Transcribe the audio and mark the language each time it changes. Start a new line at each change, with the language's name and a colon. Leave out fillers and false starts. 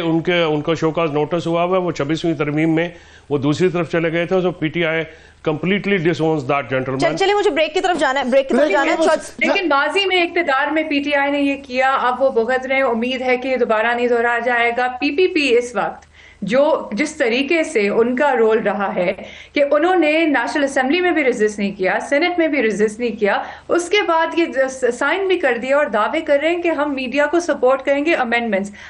Urdu: ان کا show cause notice ہوا ہوا ہے، وہ 26ویں ترمیم میں وہ دوسری طرف چلے گئے تھے.
English: P T I completely disowns that gentleman.
Urdu: چلیے مجھے بریک کی طرف جانا ہے. لیکن ماضی میں اقتدار میں پی ٹی آئی نے یہ کیا، اب وہ بھگت رہے ہیں. امید ہے کہ یہ دوبارہ نہیں دہرایا جائے گا. پی پی پی اس وقت جو جس طریقے سے ان کا رول رہا ہے کہ انہوں نے نیشنل اسمبلی میں بھی ریزسٹ نہیں کیا، سینٹ میں بھی ریزسٹ نہیں کیا، اس کے بعد یہ سائن بھی کر دیا اور دعوے کر رہے ہیں کہ ہم میڈیا کو سپورٹ کریں گے امینڈمنٹس.